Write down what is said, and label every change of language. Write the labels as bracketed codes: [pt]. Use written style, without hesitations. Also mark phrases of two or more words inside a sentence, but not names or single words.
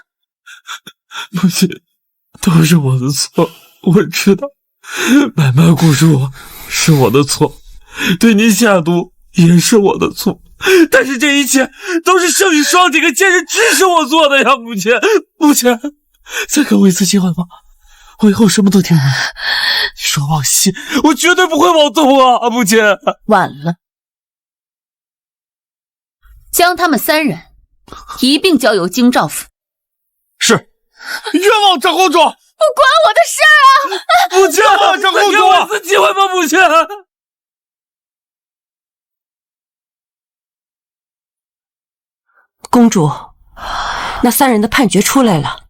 [zh] 母親，都是我的錯，我知道，買賣顧住是我的錯，對你下毒也是我的錯，但是這一切都是盛雨霜這個賤人指使我做的呀！母親，母親，再給我一次機會吧，我以後什麼都聽你。你說往西，我絕對不會往東啊！母親，晚了，將他們三人一併交由京兆府。是。冤枉长公主！不關我的事啊！母親，冤枉长公主！再給我一次機會吧，母親。公主，那三人的判決出來了。